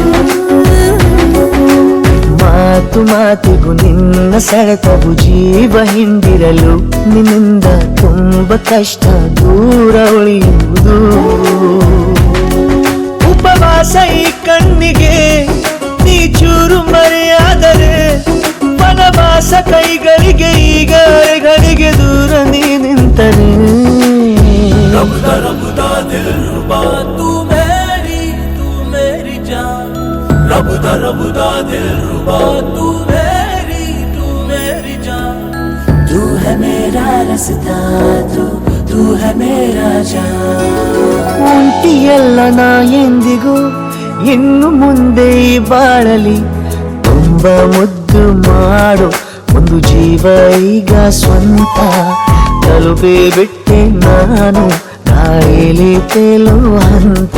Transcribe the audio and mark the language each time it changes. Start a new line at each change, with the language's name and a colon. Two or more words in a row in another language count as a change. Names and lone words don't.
Kannada: ಮಾತು ಮಾತಿಗೂ ನಿನ್ನ ಸೆಳೆತವು ಜೀವ ಹಿಂದಿರಲು ನಿನ್ನಿಂದ ತುಂಬ ಕಷ್ಟ ದೂರ ಉಳಿಯುವುದು. ಉಪವಾಸ ಈ ಕಣ್ಣಿಗೆ ನೀ ಚೂರು ಮರೆಯಾದರೆ ವನವಾಸ ಕೈಗಳಿಗೆ ಈಗ ಅರೆಗಳಿಗೆ ದೂರ ನೀ ನಿಂತರೆ.
Hindi: रबुदा रबुदा दिलरुबा तू मेरी जान. रबुदा रबुदा दिलरुबा तू मेरी जान. तू है मेरा रास्ता तू है मेरा जान.
Kannada: ಒಂಟಿಯಲ್ಲ ನಾ ಎಂದಿಗೂ ಇನ್ನು ಮುಂದೆ ಈ ಬಾಳಲಿ ತುಂಬ ಮುದ್ದು ಮಾಡು ಒಂದು ಜೀವ ಈಗ ಸ್ವಂತ. ತಲುಪಿ ಬಿಟ್ಟೆ ನಾನು ಕಾಯಿಲೆ ತೇಲುವ ಹಂತ.